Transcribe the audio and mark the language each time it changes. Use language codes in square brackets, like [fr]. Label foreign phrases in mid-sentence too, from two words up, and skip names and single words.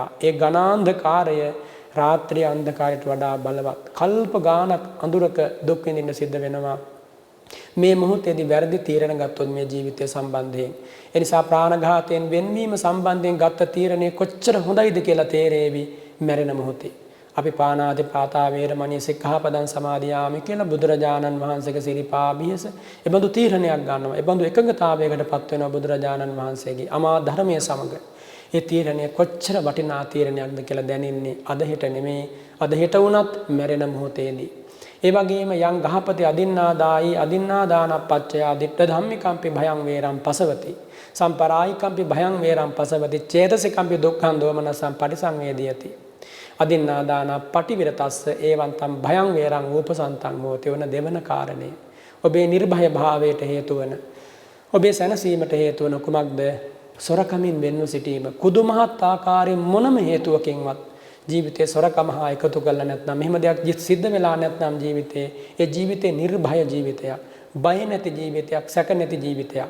[si] ඒ ඝනාන්ධකාරය රාත්‍රී අන්ධකාරයට වඩා බලවත්. කල්ප ගානක් අඳුරක දුක් විඳින්න සිද්ධ වෙනවා. මේ මොහොතේදී වැරදි තීරණ ගත්තොත් මේ ජීවිතය සම්බන්ධයෙන්. ඒ නිසා ප්‍රාණඝාතයෙන් වෙන්වීම සම්බන්ධයෙන් ගත්ත තීරණය කොච්චර හොඳයිද කියලා තේරෙවි මැරෙන මොහොතේ. අපි [pi] පාණාතිපාතා වේරමණී සික්ඛාපදං සමාදියාමි [si] කියලා බුදුරජාණන් වහන්සේගේ සිරිපා බියස එබඳු තීරණයක් ගන්නවා. එබඳු එකඟතාවයකටපත් වෙනවා බුදුරජාණන් වහන්සේගේ අමා ධර්මයේ සමග. ඒ තීරණය කොච්චර වටිනා තීරණයක්ද කියලා දැනෙන්නේ අද හෙට නෙමෙයි. අද හෙට වුණත් මැරෙන මොහොතේදී. ඒ වගේම [pi] යං ගහපති අදින්නාදායි අදින්නාදානප්පච්චය දිට්ඨ ධම්මිකම්පි භයං වේරං පසවති. සම්පරායිකම්පි භයං වේරං පසවති. චේතසිකම්පි දුක්ඛං දෝමනසං පටිසංවේදියති. අදින්නාදාන පටිවිරතස්ස ඒවන්තම් භයං වේරං ූපසන්තං හෝති. [si] වන දෙවන කාරණය. ඔබේ නිර්භය භාවයට හේතු වන, ඔබේ සැනසීමට හේතු වන කුමක්ද? සොරකමින් වෙන්ව සිටීම. කුදු මහත් ආකාරයෙන් මොනම හේතුවකින්වත් ජීවිතේ සොරකම හා එකතු කරලා නැත්නම් මෙහෙම දෙයක් සිද්ධ වෙලා නැත්නම් ජීවිතේ ඒ ජීවිතේ නිර්භය ජීවිතයක්, බය නැති ජීවිතයක්, සැක නැති ජීවිතයක්.